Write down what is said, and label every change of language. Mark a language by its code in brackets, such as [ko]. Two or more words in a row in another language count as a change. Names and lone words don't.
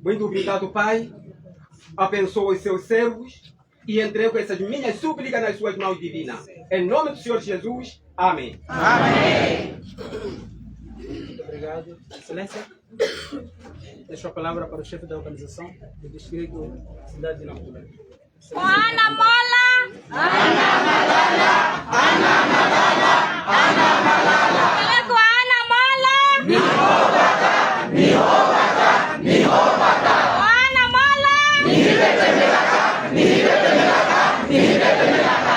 [pt] Muito obrigado, Pai. Abençoa os seus servos. e entrego essas minhas súplicas nas suas mãos divinas. Em nome do Senhor Jesus. Amém. Muito obrigado. Excelência, deixo a palavra para o chefe da organização do distrito Cidade de Nampula. [vmw] Ana Mola! Ana Malala! Ana Malala! Ana Malala! Ana Mola! Mihobata! Mihobata! Mihobata! Ana Mola! Mihibetemelaka! Mihibetemelaka! Mihibetemelaka!